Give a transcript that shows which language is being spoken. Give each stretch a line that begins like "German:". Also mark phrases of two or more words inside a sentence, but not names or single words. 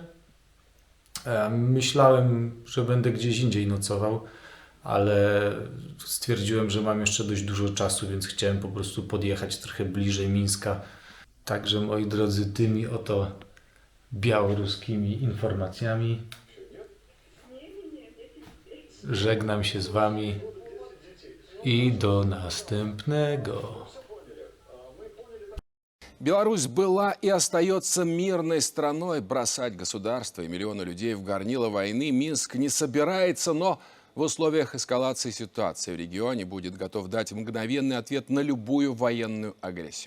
Polish: Myślałem, że będę gdzieś indziej nocował, ale stwierdziłem, że mam jeszcze dość dużo czasu, więc chciałem po prostu podjechać trochę bliżej Mińska. Także moi drodzy, tymi oto białoruskimi informacjami żegnam się z wami i do następnego.
Russian: Беларусь была и остается мирной страной. Бросать государство и миллионы людей в горнило войны Минск не собирается, но в условиях эскалации ситуации в регионе будет готов дать мгновенный ответ на любую военную агрессию.